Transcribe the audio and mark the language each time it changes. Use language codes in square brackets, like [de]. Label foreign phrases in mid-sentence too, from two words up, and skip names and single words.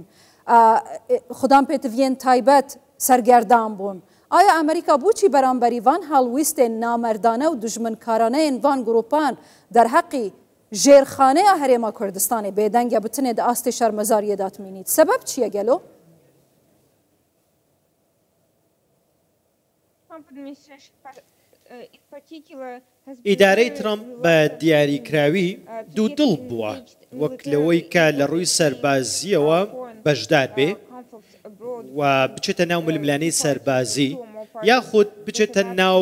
[ku] Xudam pêtiviyên taybet sergerdan bûn. Aya Amerîka bûçî beramberî van helwîstên namerdane û dijminkaraneyên van grupan derheqî jêrxaneya Herêma Kurdistanê bêdeng ya bitinê di astê şermezariyê da timînît. Sebeb çi ye gelo? [ckb] ئیدارەی ترامپ بە دیاریکراوی دوو دڵ بووە وەک لەوەی کە لە ڕووی سەربازیەوە بەشدار بێ و بچێتە ناو ململانەی سەربازی یاخود بچێتە ناو